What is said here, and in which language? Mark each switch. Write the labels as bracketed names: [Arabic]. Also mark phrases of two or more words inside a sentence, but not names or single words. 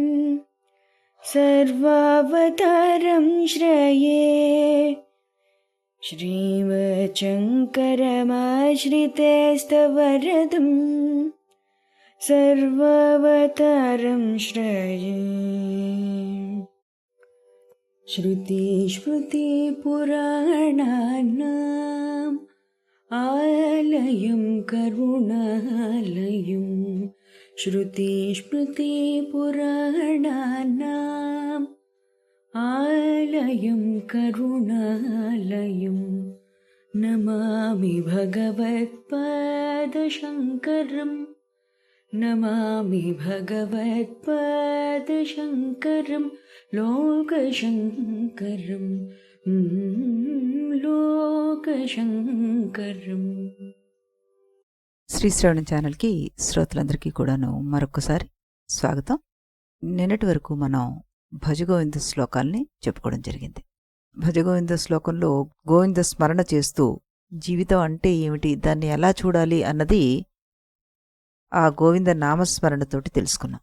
[Sanskrit] सर्वावतारं श्रये श्रीमच्छंकरमाश्रितेस्तवरदं सर्वावतारं श्रये श्रुतिस्मृतिपुराणानाम् आलयं करुणालयं श्रुतिस्मृतिपुराणानाम् आलयं करुणालयं नमामि भगवत्पादशङ्करम् नमामि भगवत्पादशङ्करं लोकशङ्करं లోకశంకరం. [Telugu] శ్రీ శ్రవణం ఛానల్కి శ్రోతలందరికీ కూడాను మరొకసారి స్వాగతం. నిన్నటి వరకు మనం భజగోవింద శ్లోకాల్ని చెప్పుకోవడం జరిగింది. భజగోవింద శ్లోకంలో గోవింద స్మరణ చేస్తూ జీవితం అంటే ఏమిటి, దాన్ని ఎలా చూడాలి అన్నది ఆ గోవింద నామస్మరణతోటి తెలుసుకున్నాం.